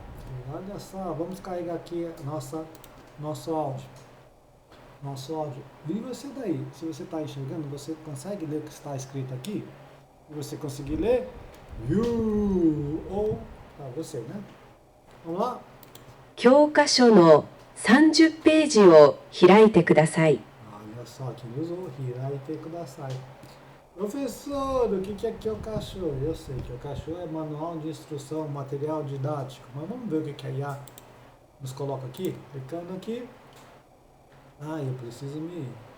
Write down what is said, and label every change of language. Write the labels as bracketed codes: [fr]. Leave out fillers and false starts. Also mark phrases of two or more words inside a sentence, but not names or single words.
[pt] Olha só, vamos carregar aqui nosso áudio. E você daí, se você está enxergando, você consegue ler o que está escrito aqui? Se você conseguir ler, ou para você, né? Vamos lá? [ja] 教科書の30ページを開いてください。 [pt] Olha só, quem usou [ja] 開いてください. [pt] Professor, o que é Kyokacho? Eu sei, Kyokacho é manual de instrução, material didático. Mas vamos ver o que a IA nos coloca aqui. Clicando aqui. Eu preciso me...